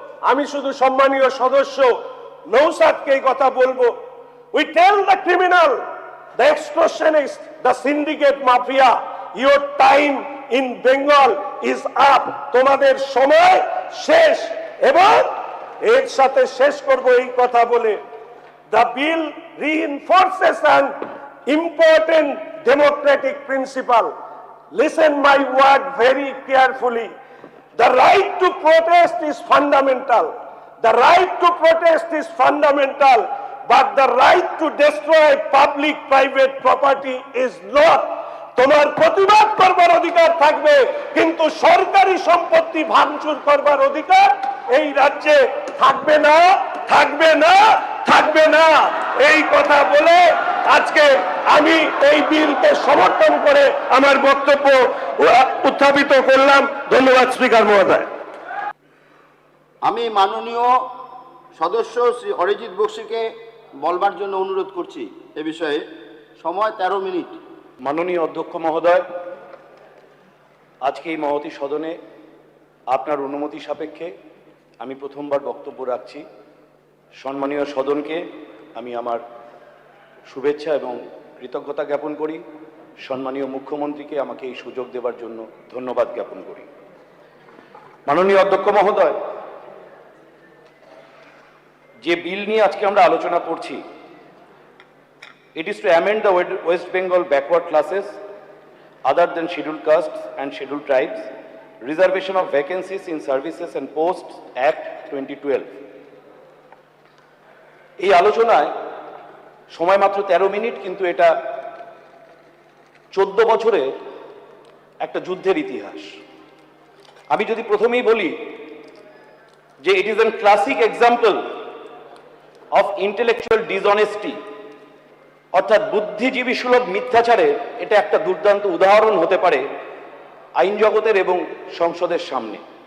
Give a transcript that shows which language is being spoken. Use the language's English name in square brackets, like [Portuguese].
[Bangla] আমি শুধু সম্মানীয় সদস্য নৌসাদকে এই কথা বলবো, [English] We tell the criminal, the extortionist, the syndicate mafia, your time in Bengal is up. [Bangla] তোমাদের সময় শেষ। এবং এর সাথে শেষ করব এই কথা বলে, [English] the bill reinforces an important democratic principle. Listen my word very carefully. The right to protest is fundamental. The right to protest is fundamental. But the right to destroy public-private property is not. [Bangla] তোমার প্রতিবাদ করবার অধিকার থাকবে, কিন্তু সরকারি সম্পত্তি ভাঙচুর করবার অধিকার এই রাজ্যে থাকবে না, থাকবে না, থাকবে না। এই কথা বলে আজকে আমি এই বিলকে সমর্থন করে আমার বক্তব্য উত্থাপিত করলাম। ধন্যবাদ স্পিকার মহোদয়। আমি মাননীয় সদস্য শ্রী অরিজিৎ বক্সিকে বলবার জন্য অনুরোধ করছি এ বিষয়ে। সময় 13 মিনিট। মাননীয় অধ্যক্ষ মহোদয়, আজকে এই মহতী সদনে আপনার অনুমতি সাপেক্ষে আমি প্রথমবার বক্তব্য রাখছি। সম্মানীয় সদনকে আমি আমার শুভেচ্ছা এবং কৃতজ্ঞতা জ্ঞাপন করি। সম্মানীয় মুখ্যমন্ত্রীকে আমাকে এই সুযোগ দেওয়ার জন্য ধন্যবাদ জ্ঞাপন করি। মাননীয় অধ্যক্ষ মহোদয়, যে বিল নিয়ে আজকে আমরা আলোচনা করছি, [English] it is to amend the West Bengal backward classes other than scheduled castes and scheduled tribes, reservation of vacancies in services and posts Act 2012. [Bangla] এই আলোচনায় সময় মাত্র 13 মিনিট, কিন্তু এটা 14 বছরে একটা যুদ্ধের ইতিহাস। আমি যদি প্রথমেই বলি যে [English] it is a classic example of intellectual dishonesty, [Bangla] অর্থাৎ বুদ্ধিজীবী সুলভ মিথ্যাচারের এটা একটা দুর্দান্ত উদাহরণ হতে পারে আইন জগতের এবং সংসদের সামনে।